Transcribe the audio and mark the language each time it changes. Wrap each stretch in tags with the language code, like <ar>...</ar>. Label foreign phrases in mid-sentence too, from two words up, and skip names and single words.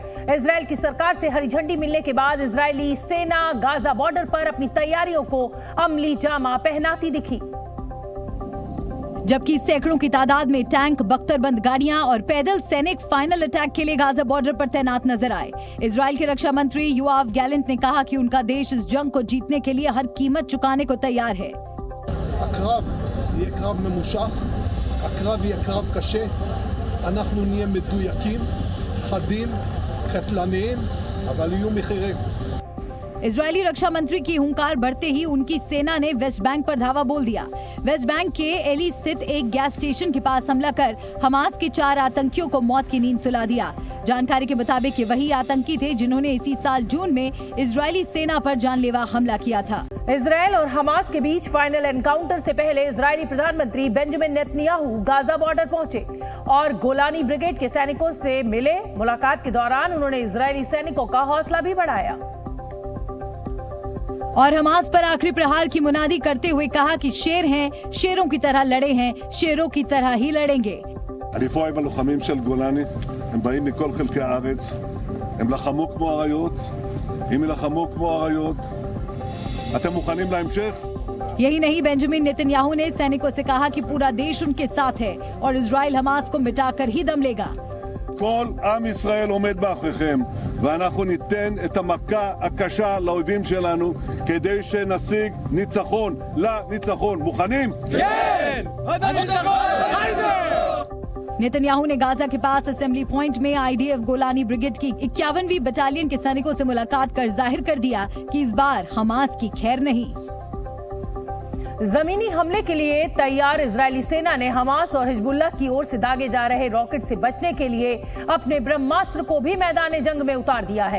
<hi>इजरायल की सरकार से हरी झंडी मिलने के बाद इजरायली सेना गाजा बॉर्डर पर अपनी तैयारियों को अमली जामा पहनाती दिखी, जबकि सैकड़ों की तादाद में टैंक, बख्तरबंद गाड़ियां और पैदल सैनिक</hi> <en>final attack</en> <hi>के लिए गाजा बॉर्डर पर तैनात नजर आए। इजरायल के रक्षा मंत्री योआव गैलेंट ने कहा कि उनका देश इस जंग को जीतने के लिए हर कीमत चुकाने को तैयार है।</hi> <he>הקרב יהיה קרב קשה, אנחנו נהיה מדויקים, חדים, קטלניים, אבל יהיו מחירים।</he> <hi>इजरायली रक्षा मंत्री की हुंकार बढ़ते ही उनकी सेना ने वेस्ट बैंक पर धावा बोल दिया। वेस्ट बैंक के एली स्थित एक गैस स्टेशन के पास हमला कर हमास के 4 आतंकियों को मौत की नींद सुला दिया। जानकारी के मुताबिक ये वही आतंकी थे जिन्होंने इसी साल जून में इजरायली सेना पर जानलेवा हमला किया था। इजरायल और हमास के बीच</hi> <en>final encounter</en> <hi>से पहले इजरायली प्रधानमंत्री बेंजामिन नेतन्याहू गाजा बॉर्डर पहुंचे और गोलानी ब्रिगेड के सैनिकों से मिले। मुलाकात के दौरान उन्होंने इजरायली सैनिकों का हौसला भी बढ़ाया और हमास पर आखिरी प्रहार की मुनादी करते हुए कहा कि शेर हैं, शेरों की तरह लड़े हैं, शेरों की तरह ही लड़ेंगे।</hi> <he>אני פה עם הלוחמים של גולני, הם באים מכל חלקי הארץ, הם לחמו כמו אריות, הם ילחמו כמו אריות. אתם מוכנים להמשך?</he> <hi>यही नहीं, बेंजामिन नेतन्याहू ने सैनिकों से कहा कि पूरा देश उनके साथ है और इजराइल हमास को मिटाकर ही दम लेगा।</hi> <he>כל עם ישראל עומד מאחוריכם, ואנחנו ניתן את המכה הקשה לאויבים שלנו כדי שנשיג ניצחון לניצחון. מוכנים? כן!</he> <hi>नेतन्याहू ने गाजा के पास</hi> <en>assembly point</en> <hi>में आईडीएफ गोलानी ब्रिगेड की 51वीं बटालियन के सैनिकों से मुलाकात कर जाहिर कर दिया कि इस बार हमास की खैर नहीं। जमीनी हमले के लिए तैयार इजरायली सेना ने हमास और हिजबुल्लाह की ओर से दागे जा रहे रॉकेट से बचने के लिए अपने ब्रह्मास्त्र को भी मैदान जंग में उतार दिया है।</hi>